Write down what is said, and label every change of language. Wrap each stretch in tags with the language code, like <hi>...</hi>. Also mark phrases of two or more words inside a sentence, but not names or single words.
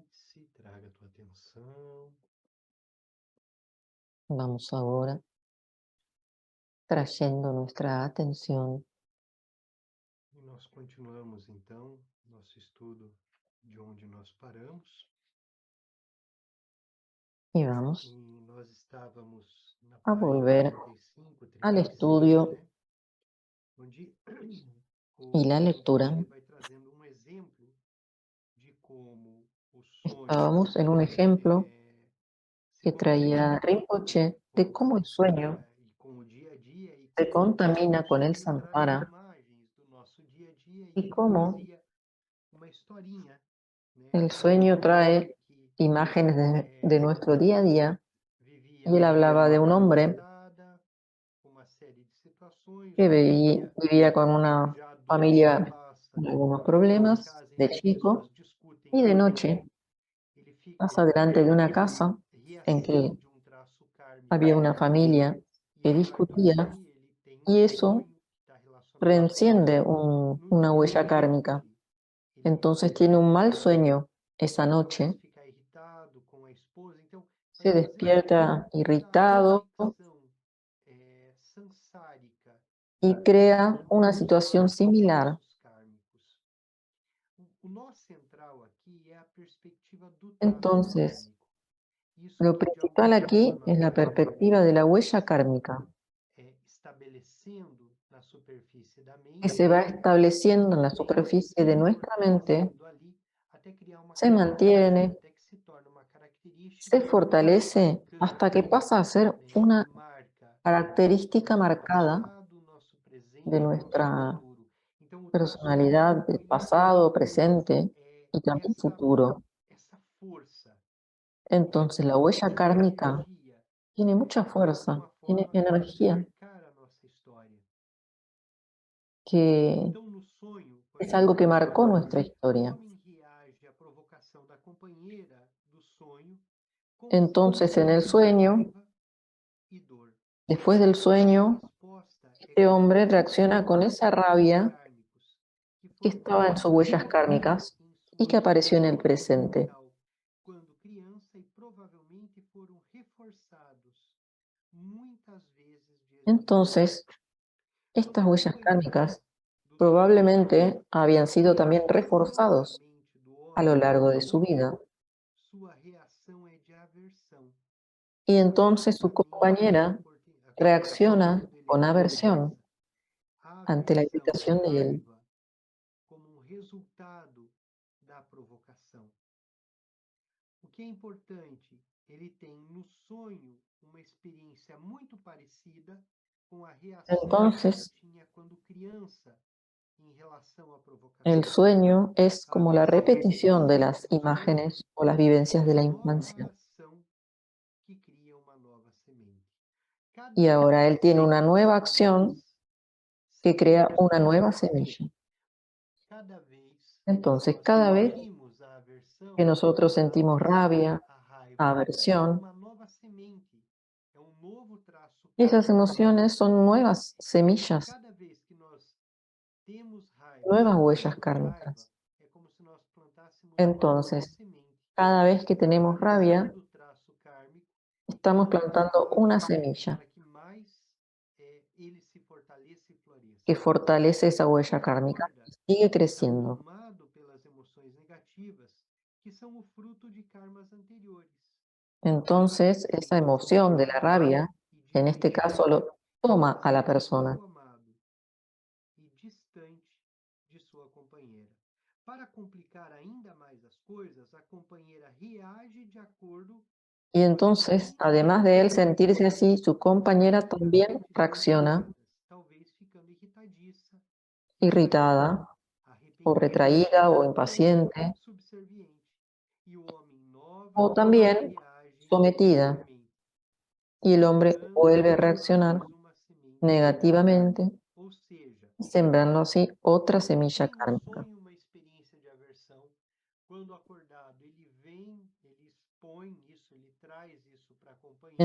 <pt>Desce, traga a tua atenção.</pt> <es>Vamos ahora trayendo nuestra atención</es> <pt>E nós continuamos, então, nosso estudo de onde nós paramos.</pt> <es>y vamos</es> <pt>E nós estávamos na a página</pt> <es>volver 35, al 36, estudio</es> <pt>né? Onde</pt> <es>y la</es> <pt>o</pt> <es>lectura.</es> <pt>autor ele vai trazendo um exemplo de como o sonho</pt> <es>Estábamos en un ejemplo</es> <pt>se</pt> <es>que traía</es> <pt>contamina</pt> <es>Rinpoche</es> <pt>com</pt> <es>de</es> <pt>o</pt> <es>cómo el sueño</es> <pt>samsara e com o dia a dia e</pt> <es>se</es> <pt>como</pt> <es>contamina con el</es> <pt>o sonho traz</pt> <es>samsara</es> <pt>imagens do nosso dia a dia e</pt> <es>y</es> <pt>ele</pt> <es>cómo</es> <pt>trazia uma historinha, né,</pt> <es>el</es> <pt>de uma</pt> <es>sueño</es> <pt>mulher</pt> <es>trae</es> <pt>que</pt> <es>imágenes de nuestro día a día.</es> <pt>vivia</pt> <es>Y él hablaba de</es> <pt>uma</pt> <es>un</es> <pt>vida</pt> <es>hombre</es> <pt>agitada, com uma série de situações,</pt> <es>que</es> <pt>um dia</pt> <es>vivía con una</es> <pt>já adulto se</pt> <es>familia</es> <pt>passa</pt> <es>con algunos</es> <pt>numa</pt> <es>problemas</es> <pt>casa em</pt> <es>de</es> <pt>que as pessoas</pt> <es>chico</es> <pt>discutem</pt> <es>y de</es> <pt>muito,</pt> <es>noche</es> <pt>ele</pt> <es>pasa</es> <pt>tem</pt> <es>delante de una</es> <pt>uma</pt> <es>casa en que</es> <pt>reação de um traço kármico</pt> <es>había una familia</es> <pt>e</pt> <es>que</es> <pt>ele vai</pt> <es>discutía</es> <pt>dormir, ele tem um</pt> <es>y eso</es> <pt>sonho que está relacionado com</pt> <es>reenciende</es> <pt>isso. No</pt> <es>una</es> <pt>dia</pt> <es>huella kármica.</es> <pt>seguinte, ele</pt> <es>Entonces tiene un mal sueño esa</es> <pt>começa a</pt> <es>noche,</es> <pt>ficar irritado com a esposa. Então, se nós fazemos</pt> <es>despierta</es> <pt>toda a</pt> <es>irritado</es> <pt>conexão sansárica</pt> <es>y crea una situación similar.</es> <pt>traços kármicos. O nó central aqui é a perspectiva do traço</pt> <es>Entonces,</es> <pt>kármico. Isso</pt> <es>lo</es> <pt>que de</pt> <es>principal</es> <pt>alguma</pt> <es>aquí</es> <pt>forma</pt> <es>es la perspectiva de la huella kármica,</es> <pt>estabelecendo na superfície da</pt> <es>que</es> <pt>mente</pt> <es>se va estableciendo en la</es> <pt>mantém</pt> <es>superficie</es> <pt>se</pt> <es>de nuestra mente,</es> <pt>fortalecendo ali até criar uma</pt> <es>se mantiene,</es> <pt>até que se torna uma</pt> <es>se</es> <pt>característica</pt> <es>fortalece hasta que</es> <pt>marcante,</pt> <es>pasa a ser</es> <pt>que</pt> <es>una</es> <pt>marca o</pt> <es>característica</es> <pt>nosso</pt> <es>marcada</es> <pt>passado, o nosso</pt> <es>de</es> <pt>presente e o nosso</pt> <es>nuestra</es> <pt>futuro. Então, o traço</pt> <es>personalidad</es> <pt>kármico</pt> <es>del</es> <pt>ele</pt> <es>pasado,</es> <pt>tem</pt> <es>presente y también futuro.</es> <pt>essa força,</pt> <es>Entonces, la huella</es> <pt>essa</pt> <es>kármica</es> <pt>energia</pt> <es>tiene mucha</es> <pt>que de</pt> <es>fuerza,</es> <pt>alguma</pt> <es>tiene</es> <pt>forma pode</pt> <es>energía,</es> <pt>marcar a nossa história.</pt> <es>que</es> <pt>Então, no sonho, por</pt> <es>es algo que</es> <pt>exemplo,</pt> <es>marcó nuestra</es> <pt>o</pt> <es>historia.</es> <pt>homem reage à provocação da companheira do sonho com</pt> <es>Entonces, en el</es> <pt>sentimento de</pt> <es>sueño,</es> <pt>raiva e dor.</pt> <es>después del</es> <pt>A</pt> <es>sueño,</es> <pt>resposta é</pt> <es>este</es> <pt>como</pt> <es>hombre</es> <pt>se</pt> <es>reacciona con esa</es> <pt>ativem traços</pt> <es>rabia</es> <pt>kármicos que</pt> <es>que</es> <pt>foram</pt> <es>estaba en sus huellas</es> <pt>registrados</pt> <es>kármicas</es> <pt>em</pt> <es>y</es> <pt>sua</pt> <es>que apareció en el</es> <pt>memória</pt> <es>presente.</es> <pt>mental quando criança e provavelmente foram reforçados muitas vezes dias em dias.</pt> <es>Entonces, estas</es> <pt>Quando a</pt> <es>huellas</es> <pt>companheira</pt> <es>kármicas</es> <pt>do</pt> <es>probablemente habían sido</es> <pt>sonho</pt> <es>también</es> <pt>entra na</pt> <es>reforzados</es> <pt>mente do</pt> <es>a lo</es> <pt>homem</pt> <es>largo</es> <pt>com</pt> <es>de su</es> <pt>sono,</pt> <es>vida.</es> <pt>sua reação é de aversão.</pt> <es>Y entonces su</es> <pt>Exatamente</pt> <es>compañera reacciona</es> <pt>quando ele</pt> <es>con</es> <pt>acorda.</pt> <es>aversión</es> <pt>A</pt> <es>ante la</es> <pt>aversão, a</pt> <es>invitación de él.</es> <pt>raiva, como um resultado da provocação. O que é importante, ele tem no sonho uma experiência muito parecida com a reação que</pt> <es>Entonces,</es> <pt>ele tinha quando criança em relação à provocação.</pt> <es>el sueño es</es> <pt>A</pt> <es>como la</es> <pt>aversão</pt> <es>repetición de las</es> <pt>do sonho</pt> <es>imágenes o las vivencias de la</es> <pt>uma nova</pt> <es>infancia.</es> <pt>ação que cria uma nova semente. Cada</pt> <es>Y ahora él tiene una nueva</es> <pt>vez</pt> <es>acción que crea una nueva semilla.</es> <pt>Cada vez</pt> <es>Entonces,</es> <pt>nós</pt> <es>cada vez</es> <pt>sentimos a aversão,</pt> <es>que nosotros</es> <pt>a</pt> <es>sentimos rabia,</es> <pt>a raiva, é</pt> <es>aversión,</es> <pt>uma nova semente, é novo traço</pt> <es>esas</es> <pt>kármico.</pt> <es>emociones son nuevas semillas,</es> <pt>Cada vez que nós temos raiva,</pt> <es>nuevas huellas</es> <pt>sentimos raiva,</pt> <es>kármicas.</es> <pt>é como se nós plantássemos uma nova</pt> <es>Entonces,</es> <pt>semente.</pt> <es>cada vez que tenemos</es> <pt>A</pt> <es>rabia,</es> <pt>ação do traço kármico</pt> <es>estamos</es> <pt>é</pt> <es>plantando una</es> <pt>ativada</pt> <es>semilla</es> <pt>para que mais ele se fortaleça e floresça.</pt> <es>que fortalece esa</es> <pt>Quando</pt> <es>huella</es> <pt>ele</pt> <es>kármica</es> <pt>acorda,</pt> <es>y sigue</es> <pt>está</pt> <es>creciendo.</es> <pt>tomado pelas emoções negativas, que são o fruto de karmas anteriores.</pt> <es>Entonces, esa emoción de la rabia, en este caso, lo toma a la persona.</es> <pt>Amado e distante de sua companheira. Para complicar ainda mais as coisas, a companheira reage de acordo</pt> <es>Y entonces, además de él sentirse así, su compañera también reacciona</es> <pt>talvez ficando irritadiça,</pt> <es>irritada, o retraída, o impaciente,</es> <pt>subserviente. E o homem</pt> <es>o</es> <pt>novamente</pt> <es>también</es> <pt>reage</pt> <es>sometida.</es> <pt>negativamente,</pt> <es>Y el hombre vuelve a</es> <pt>mais</pt> <es>reaccionar</es> <pt>uma semente</pt> <es>negativamente,</es> <pt>kármica. Ou seja,</pt> <es>sembrando así otra semilla</es> <pt>tem no</pt> <es>kármica.</es> <pt>sonho uma experiência de aversão. Quando acordado, ele vem, ele expõe isso, ele traz isso para a companheira.</pt>